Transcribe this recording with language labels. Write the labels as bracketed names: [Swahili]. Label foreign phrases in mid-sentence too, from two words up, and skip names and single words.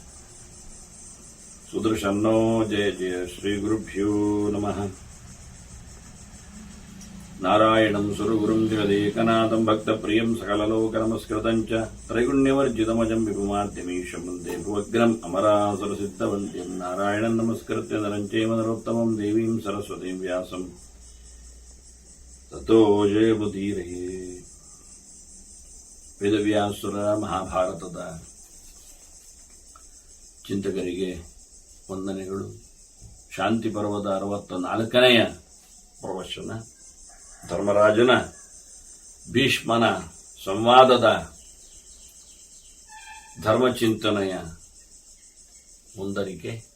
[Sanskrit] सुदर्शन्नो जय जय श्रीगुरुभ्यो नमः नारायणं सुरगुरुं जगदेकनाथं भक्तप्रियं सकललोकनमस्कृतं च त्रैगुण्यवर्जितमजं विभुमाद्यमीशं वन्दे भुवग्रम् अमरासुरसिद्धवन्त्यं नारायणं नमस्कृत्य नरं चैव नरोत्तमं देवीं सरस्वतीं व्यासं ततो जयमुदीरये. [Kannada] ವೇದವ್ಯಾಸುರ ಮಹಾಭಾರತದ ಚಿಂತಕರಿಗೆ ವಂದನೆಗಳು. ಶಾಂತಿ ಪರ್ವದ 64ನೆಯ ಪ್ರವಚನ ಧರ್ಮರಾಜನ ಭೀಷ್ಮನ ಸಂವಾದದ ಧರ್ಮಚಿಂತನೆಯ ಮುಂದರಿಕೆ.